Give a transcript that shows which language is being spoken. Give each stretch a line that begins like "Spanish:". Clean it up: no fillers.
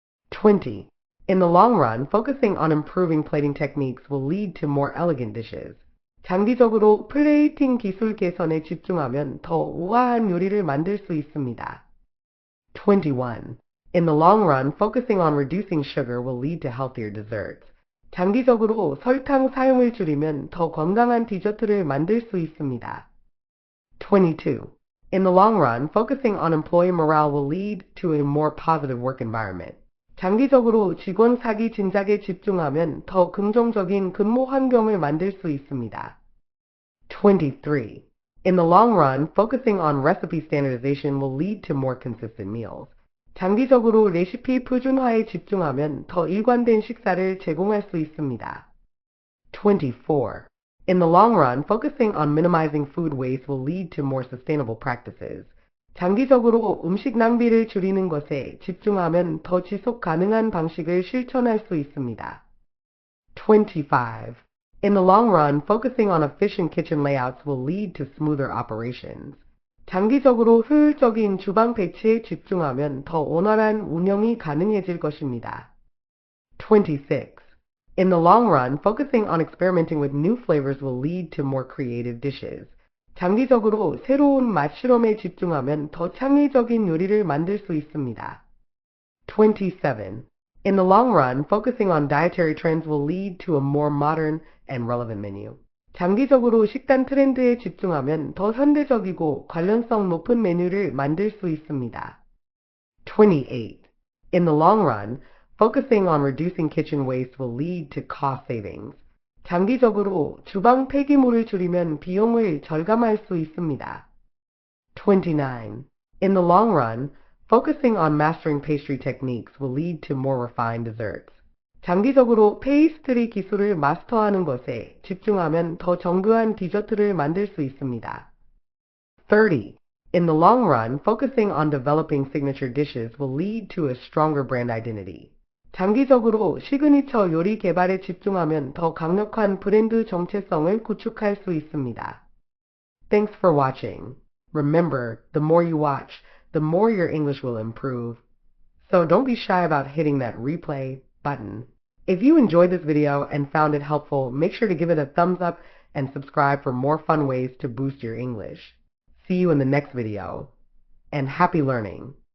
English: 20. In the long run, focusing on improving plating techniques will lead to more elegant dishes.
Korean: 장기적으로 플레이팅 기술 개선에 집중하면 더 우아한 요리를 만들 수 있습니다.
English: 21. In the long run, focusing on reducing sugar will lead to healthier desserts.
Korean: 장기적으로 설탕 사용을 줄이면 더 건강한 디저트를 만들 수 있습니다.
English: 22. In the long run, focusing on employee morale will lead to a more positive work environment.
Korean: 장기적으로 직원 사기 진작에 집중하면 더 긍정적인 근무 환경을 만들 수 있습니다.
English: 23. In the long run, focusing on recipe standardization will lead to more consistent meals.
Korean: 장기적으로 레시피 표준화에 집중하면 더 일관된 식사를 제공할 수 있습니다.
English: 24. In the long run, focusing on minimizing food waste will lead to more sustainable practices.
Korean: 장기적으로 음식 낭비를 줄이는 것에 집중하면 더 지속 가능한 방식을 실천할 수 있습니다.
English: 25. In the long run, focusing on efficient kitchen layouts will lead to smoother operations.
Korean: 장기적으로 효율적인 주방 배치에 집중하면 더 원활한 운영이 가능해질 것입니다.
English: 26. In the long run, focusing on experimenting with new flavors will lead to more creative dishes.
Korean: 장기적으로 새로운 맛 실험에 집중하면 더 창의적인 요리를 만들 수 있습니다.
English: 27. In the long run, focusing on dietary trends will lead to a more modern and relevant menu.
Korean: 장기적으로 식단 트렌드에 집중하면 더 현대적이고 관련성 높은 메뉴를 만들 수 있습니다.
English: 28. In the long run, focusing on reducing kitchen waste will lead to cost savings.
Korean: 장기적으로 주방 폐기물을 줄이면 비용을 절감할 수 있습니다.
English: 29. In the long run, focusing on mastering pastry techniques will lead to more refined desserts.
Korean: 장기적으로 페이스트리 기술을 마스터하는 것에 집중하면 더 정교한 디저트를 만들 수 있습니다.
English: 30. In the long run, focusing on developing signature dishes will lead to a stronger brand identity.
Korean: 장기적으로 시그니처 요리 개발에 집중하면 더 강력한 브랜드 정체성을 구축할 수 있습니다.
English: Thanks for watching. Remember, the more you watch, the more your English will improve. So don't be shy about hitting that replay button. If you enjoyed this video and found it helpful, make sure to give it a thumbs up and subscribe for more fun ways to boost your English. See you in the next video, and happy learning!